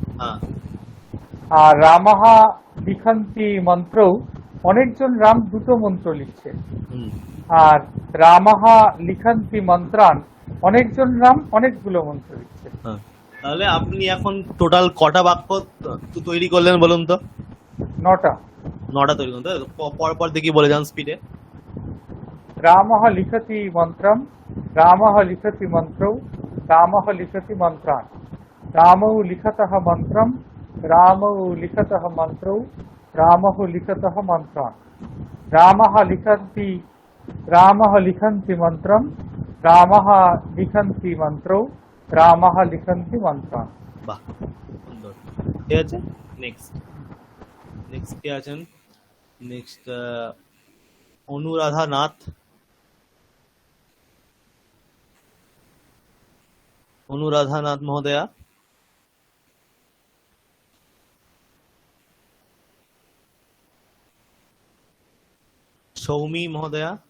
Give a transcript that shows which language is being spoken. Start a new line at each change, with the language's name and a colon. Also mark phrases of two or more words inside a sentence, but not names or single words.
Bangla: আর
Sanskrit: রামাহা লিখন্তি মন্ত্রৌ
Bangla: অনেকজন রাম দুটো মন্ত্র লিখছে। আর
Sanskrit: রামাহা লিখন্তি মন্ত্রান
Bangla: অনেকজন রাম অনেকগুলো মন্ত্র লিখছে। তাহলে আপনি এখন টোটাল কটা বাক্য তৈরি করলেন বলুন তো? 9টা তৈরি করুন, পর দেখি বলে যান স্পিডে।
Sanskrit: রামহ লিখতি মন্ত্রম রামহ লিখতি মন্ত্রৌ রামহ লিখতি মন্ত্রান রামৌ লিখতঃ মন্ত্রম রামৌ লিখতঃ মন্ত্রৌ রামহ লিখতঃ মন্ত্রান রামহ লিখন্তি মন্ত্রম রামহ লিখন্তি মন্ত্রৌ রামহ লিখন্তি মন্ত্রান।
Bangla: বাহ, সুন্দর। ঠিক আছে, নেক্সট কে আছেন? নেক্সট অনুরাধা নাথ মহোদয়া। সৌমি মহোদয়া।